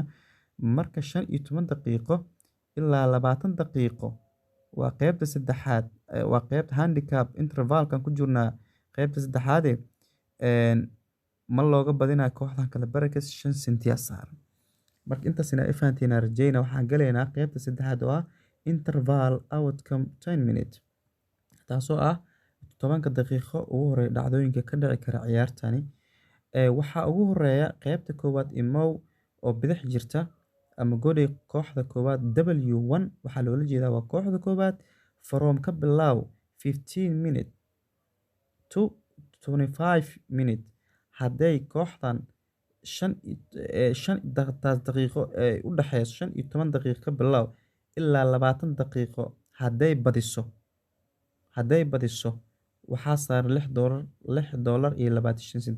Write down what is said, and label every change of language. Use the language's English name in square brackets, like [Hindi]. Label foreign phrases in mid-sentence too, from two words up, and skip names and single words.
[Somali] marka 15 daqiiqo ilaa 20 daqiiqo waa qaybta saddexaad waa qaybta handicap intervalkan ku jirnaa qaybta saddexaad ma looga badinayo kooxdan kale Baragas 5 senti saaran. marka intaasina ay fahanteen rajayna waxaan galeynaa qaybta saddexaad oo ah [English] interval outcome 10 minutes [Somali] taasoo ah 10 daqiiqo ugu horeeya dhacdooyinka ka dhici kara ciyaartani. waxaa ugu horeeya qaybta koowaad imow oo bidix jirta ama goolay kooxda koowaad W1 waxaa loola jeedaa waa kooxda koowaad from ka bilow [English] 15 minutes to 25 minutes [Somali] hadday kooxdan 5 daqiiqo u dhaxayso 15 daqiiqo ka bilow ilaa 20 daqiiqo hadday badiso waxaa saaran $6.25.